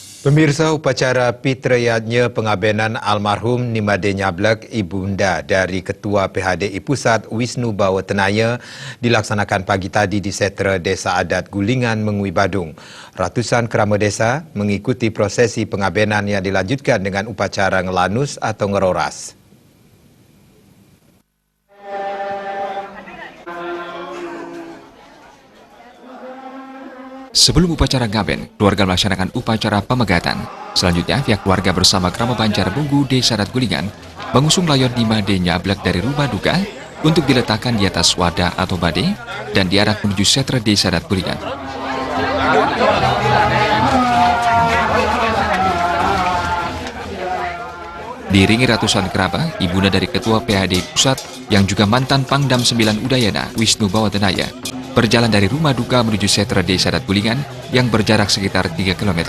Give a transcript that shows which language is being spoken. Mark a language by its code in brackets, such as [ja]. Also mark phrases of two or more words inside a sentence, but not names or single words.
[id] Pemirsa, upacara Pitrayatnya pengabenan almarhum Nimade Nyablek Ibunda dari Ketua PHDI Pusat Wisnu Bawatenaya dilaksanakan pagi tadi di Setra Desa Adat Gulingan, Mengui, Badung. Ratusan kerama desa mengikuti prosesi pengabenan yang dilanjutkan dengan upacara ngelanus atau ngeroras. Sebelum upacara ngaben, keluarga melaksanakan upacara pemegatan. Selanjutnya, pihak keluarga bersama Krama Banjar Bunggu Desa Adat Gulingan mengusung layon Nimade Nyablek dari rumah duka untuk diletakkan di atas wadah atau bade dan diarak menuju setra Desa Adat Gulingan. Diiringi ratusan kerabat, ibunda dari Ketua PHDI Pusat yang juga mantan Pangdam 9 Udayana Wisnu Bawatenaya berjalan dari rumah duka menuju setra Desa Adat Gulingan yang berjarak sekitar 3 km.